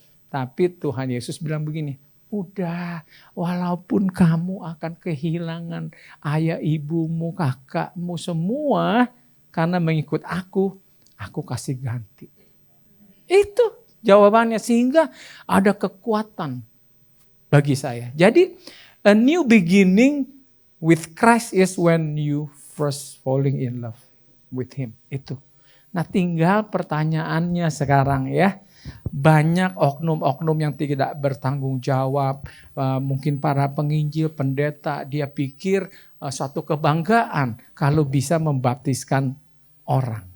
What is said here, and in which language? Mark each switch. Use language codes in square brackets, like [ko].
[id] Tapi Tuhan Yesus bilang begini, udah, walaupun kamu akan kehilangan ayah, ibumu, kakakmu semua karena mengikut aku kasih ganti. Itu jawabannya, sehingga ada kekuatan bagi saya. Jadi [en] a new beginning with Christ is when you first falling in love with Him. [id] Itu. Nah, tinggal pertanyaannya sekarang ya. Banyak oknum-oknum yang tidak bertanggung jawab, mungkin para penginjil, pendeta, dia pikir suatu kebanggaan kalau bisa membaptiskan orang.